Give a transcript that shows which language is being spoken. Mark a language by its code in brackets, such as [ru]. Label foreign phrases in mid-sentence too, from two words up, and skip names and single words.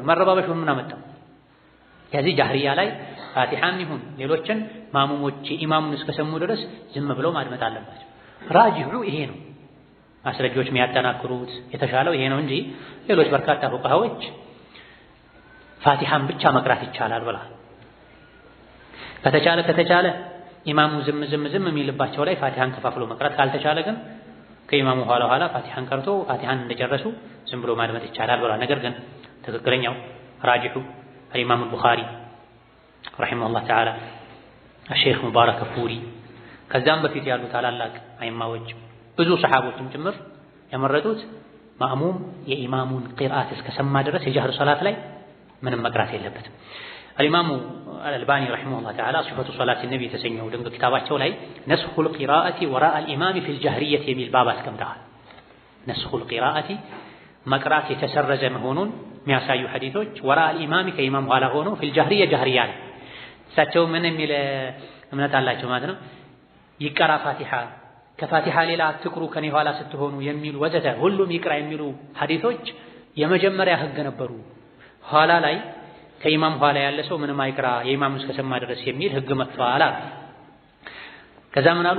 [am] መረባበሹን ምን አመጣው? ከዚህ ጃህሪያ ላይ ፋቲሃም ይሁን ሌሎችን ማእሙሞች ኢማሙን እስከሰሙ ድረስ ዝም ብለው ማድመጥ አለባቸው። ራጂሑ ይሄ ነው። ማስረጃዎች የሚያጠናክሩት የተሻለው ይሄ ነው እንጂ ሌሎች በርካታ ፉቃሃዎች ፋቲሃን ብቻ መቅራት ይቻላል ብለዋል። ከተቻለ ኢማሙ ዝም የሚልባቸው ላይ ፋቲሃን ከፋፍሎ መቅራት፣ ካልተቻለ ግን ከኢማሙ ኋላ ፋቲሃን ቀርቶ ፋቲሃን እንደጨረሱ ዝም ብሎ ማድመጥ ይቻላል ብለዋል። ነገር ግን ትክክለኛው ራጂሑ [ar] الإمام البخاري رحمه الله تعالى الشيخ مبارك فوري [am] ከዛም በፊት ያሉ ታላላቅ አይማዎች ብዙ ሰሃቦችም ጭምር ያመረጡት ማእሙም የኢማሙን ቂርአት እስከሰማ ድረስ የጀህር ሶላት ላይ ምንም መቅራት የለበትም። [ar] الإمام الألباني رحمه الله تعالى صفة صلاة النبي [am] ተሰኘው ድንቅ ኪታባቸው ላይ [ar] نسخ القراءة وراء الإمام في الجهرية [am] የሚል ባብ አስቀምጠዋል። [ar] نسخ القراءة [am] መቅራት የተሰረዘ መሆኑን የሚያሳዩ ሐዲሶች [ar] وراء الإمام [am] ከኢማም ኋላ ሆኖ [ar] في الجهرية [am] ጃህሪያ ላይ እሳቸው ምን የሚል እምነት አላቸው ማለት ነው። ይቀራ ፋቲሃ ከፋቲሃ ሌላ አትቅሩ ከኔ ኋላ ስትሆኑ የሚሉ ወዘተ ሁሉም ይቅራ የሚሉ ሐዲሶች የመጀመሪያ ህግ ነበሩ። ኋላ ላይ ከኢማም ኋላ ያለ ሰው ምንም አይቅራ የኢማሙ እስከሰማ ድረስ የሚል ህግ መጥቷል። ከዛ ምን አሉ?